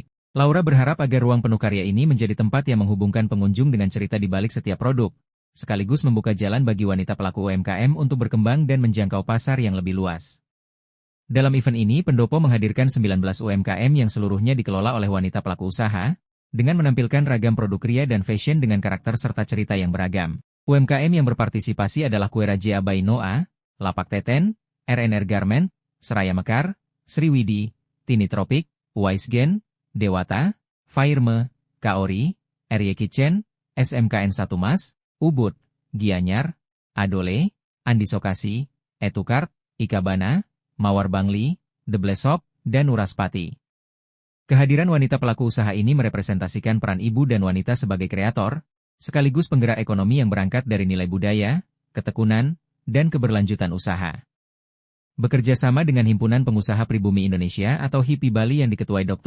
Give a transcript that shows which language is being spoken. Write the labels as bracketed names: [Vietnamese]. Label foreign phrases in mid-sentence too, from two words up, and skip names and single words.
[Indonesian] Laura berharap agar ruang penuh karya ini menjadi tempat yang menghubungkan pengunjung dengan cerita di balik setiap produk, sekaligus membuka jalan bagi wanita pelaku UMKM untuk berkembang dan menjangkau pasar yang lebih luas. Dalam event ini, Pendopo menghadirkan 19 UMKM yang seluruhnya dikelola oleh wanita pelaku usaha, dengan menampilkan ragam produk kria dan fashion dengan karakter serta cerita yang beragam. UMKM yang berpartisipasi adalah Kue Raja by Noah, Lapak Teten, RNR Garment, Seraya Mekar, Sriwidi, Tini Tropik, Wise Gen, Dewata, Fairme, Kaori, RY Kitchen, SMKN 1 Mas, Ubud, Gianyar, Adole, Andi Sokasi, Etukart, Ikabana, Mawar Bangli, The Blessop, dan Uraspati. Kehadiran wanita pelaku usaha ini merepresentasikan peran ibu dan wanita sebagai kreator, sekaligus penggerak ekonomi yang berangkat dari nilai budaya, ketekunan, dan keberlanjutan usaha. Bekerja sama dengan Himpunan Pengusaha Pribumi Indonesia atau HIPI Bali yang diketuai Dr.